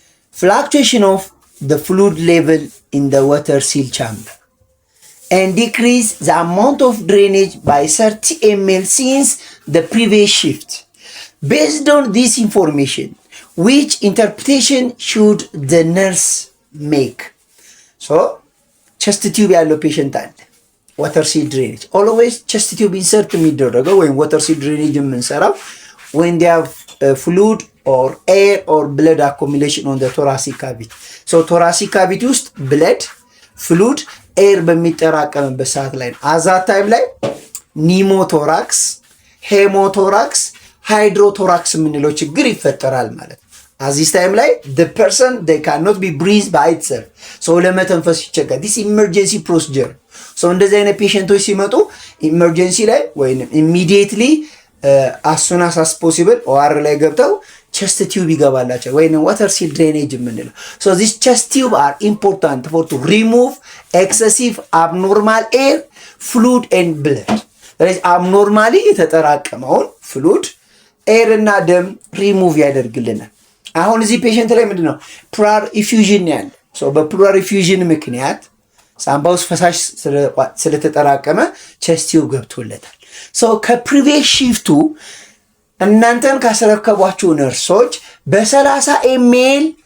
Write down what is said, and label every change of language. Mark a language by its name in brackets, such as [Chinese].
[English] Fluctuation of the fluid level in the water seal chamber and decrease the amount of drainage by 30 ml since the previous shift. Based on this information, which interpretation should the nurse make? [Amharic] So, chest tube ያለው ፔሸንት አለ። ዋተር ሲል ድሬኔጅ ኦልዌይስ ቸስት ቲዩብ ኢንሰርት የሚደረገው ወይም ዋተር ሲል ድሬኔጅ የምንሰራው [English] when they have fluid or air or blood accumulation on the thoracic cavity. [Amharic] So thoracic cavity ውስጥ blood, fluid, air በሚጠራቀምበት ሰዓት ላይ ነው። አዛ ታይም ላይ ኒሞቶራክስ፣ ሄሞቶራክስ፣ ሃይድሮቶራክስ የምንለው ችግር ይፈጠራል ማለት ነው። አዚስ ታይም ላይ [English] the person they cannot be breathed by itself. [Amharic] so ለመተንፈስ ይቸገራል። [English] this emergency procedure. [Amharic] so እንደዚህ አይነት ፔሸንቶች ሲመጡ ኢመርጀንሲ ላይ ወይም [English] immediately as soon as possible [Amharic] OR ላይ ገብተው chest tube ይገባላቸው ወይም water seal drainage የምንለው. [English] so these chest tube are important for to remove excessive abnormal air, fluid and blood. [Amharic] ስለዚህ abnormally የተጠራቀመውን fluid ኤር እና ደም ሪሙቭ ያደርግልናል። አሁን እዚህ ፔሸንት ላይ ምንድነው ፕሉራል ኢፊውዥን ያለ ሶ በፕሉራል ኢፊውዥን ምክንያት ሳምባ ውስጥ ፈሳሽ ስለተጠራቀመ ቸስት ቲዩብ ገብቶለታል። ሶ ከፕሪቪየስ ሺፍቱ እናንተን ካስረከቧችሁ ነርሶች በ30 ኤምኤል